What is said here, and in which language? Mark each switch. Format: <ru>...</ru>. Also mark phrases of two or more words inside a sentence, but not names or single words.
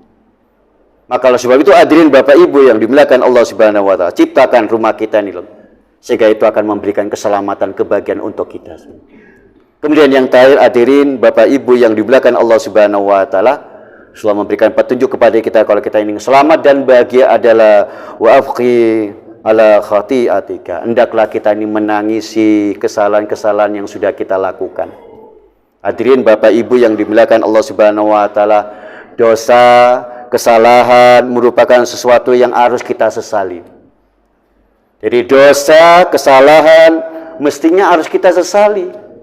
<id>Maka oleh sebab itu hadirin Bapak Ibu yang dimuliakan Allah</id> <ar>سبحانه وتعالى,</ar> <id>ciptakan rumah kita ini loh, sehingga itu akan memberikan keselamatan, kebahagiaan untuk kita semua. Kemudian yang terakhir hadirin Bapak Ibu yang dimuliakan Allah</id> <ar>سبحانه وتعالى,</ar> <id>Rasulullah memberikan petunjuk kepada kita kalau kita ingin selamat dan bahagia adalah</id> <ar>وابك على خطيئتك,</ar> <id>hendaklah kita ini menangisi kesalahan-kesalahan yang sudah kita lakukan. Hadirin Bapak Ibu yang dimuliakan Allah</id> <ar>سبحانه وتعالى,</ar> <id>dosa, kesalahan merupakan sesuatu yang harus kita sesali. Jadi dosa, kesalahan mestinya harus kita sesali.</id>